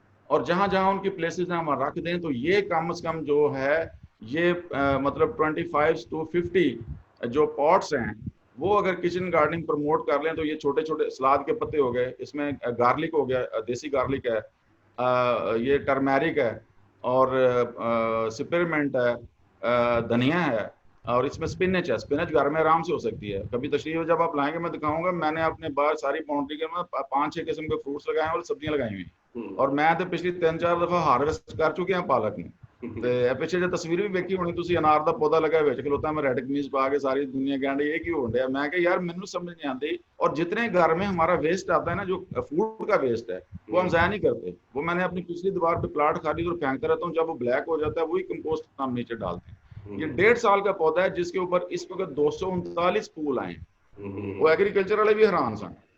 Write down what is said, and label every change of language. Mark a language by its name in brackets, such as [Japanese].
[Hindi] और जहां जहां उनकी प्लेसेस हैं वहां रख दें। तो ये कम से कम जो है ये मतलब 25 to 50 जो पॉट्स हैं वो अगर किचन गार्डनिंग प्रमोट कर लें तो ये छोटे छोटे सलाद के पत्ते हो गए, इसमें गार्लिक हो गया, देसी गार्लिक है, ये टर्मेरिक है, और स्पेरमेंट है, धनिया है, और इसमें स्पिनच है। स्पिनच घर में आराम से हो सकती है। कभी तशरीफ जब आप लाएंगे मैं दिखाऊंगा। मैंने अपने बाहर सारी बाउंड्री के में 5-6 किस्म के फ्रूट्स लगाए हैं और सब्जियां लगाई हुई, और मैं तो पिछली 3-4 दफा हार्वेस्ट कर चुके हैं पालक में। [Punjabi] ਤੇ ਪਿੱਛੇ ਜੇ ਤਸਵੀਰ ਵੀ ਵੇਖੀ ਹੋਣੀ ਤੁਸੀਂ, ਅਨਾਰ ਦਾ ਪੌਦਾ ਲਗਾ ਵਿੱਚ ਖਲੋਤਾ, ਮੈਂ ਰੈਡ ਕਮੀਜ਼ ਪਾ ਕੇ, ਸਾਰੀ [Hindi] दुनिया कहने ये क्यों हो रहा है। मैं कहा यार मैंने समझ नहीं आती, और जितने घर में हमारा वेस्ट आता है ना, जो फूड का वेस्ट है वो हम ज़ाया नहीं करते। वो मैंने अपनी पिछली दीवार पे प्लाट खाली और फेंकता रहता हूँ, जब वो ब्लैक हो जाता है वही कंपोस्ट हम नीचे डालते हैं। ये 1.5 साल का पौधा है जिसके ऊपर इस वक्त 239 फूल आए, वो एग्रीकल्चर वाले भी हैरान सन।